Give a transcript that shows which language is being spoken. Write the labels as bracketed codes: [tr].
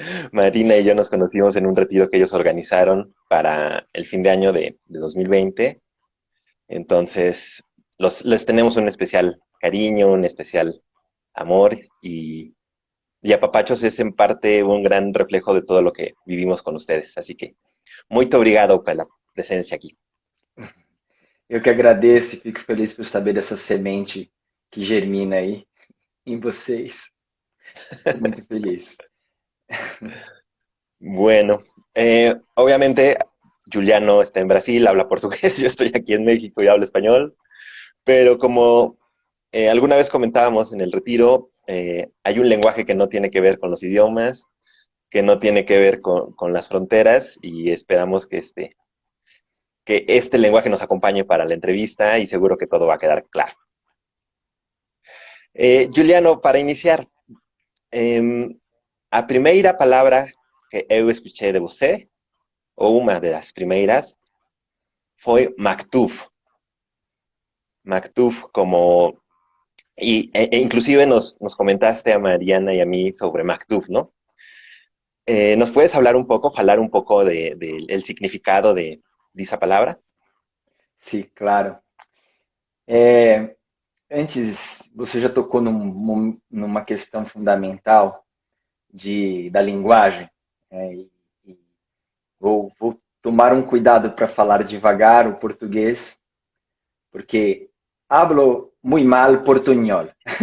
[es] Marina y yo nos conocimos en un retiro que ellos organizaron para el fin de año de 2020. Entonces, les tenemos un especial cariño, un especial amor y Apapachos es en parte un gran reflejo de todo lo que vivimos con ustedes. Así que, muy [pt] obrigado [es] por la presencia aquí. [pt] eu que agradeço e fico feliz por saber dessa semente que germina aí em vocês. Fico muito feliz. [es] Bueno, obviamente Juliano está en Brasil, habla portugués, yo estoy aquí en México y hablo español, pero como alguna vez comentábamos en el retiro, hay un lenguaje que no tiene que ver con los idiomas, que no tiene que ver con las fronteras y esperamos que este lenguaje nos acompañe para la entrevista y seguro que todo va a quedar claro. [pt] Juliano, para iniciar, a primeira palavra que eu escuché de você, ou uma das primeiras, foi Maktub. Maktub como... [es] inclusive nos comentaste a Mariana y a mí sobre Maktub, ¿no? ¿Nos puedes hablar un poco, falar un poco el significado de esa palabra? [pt] Sim, claro. Antes, você já tocou numa questão fundamental da linguagem, e vou tomar um cuidado para falar devagar o português, porque [es] hablo muy mal portuñol.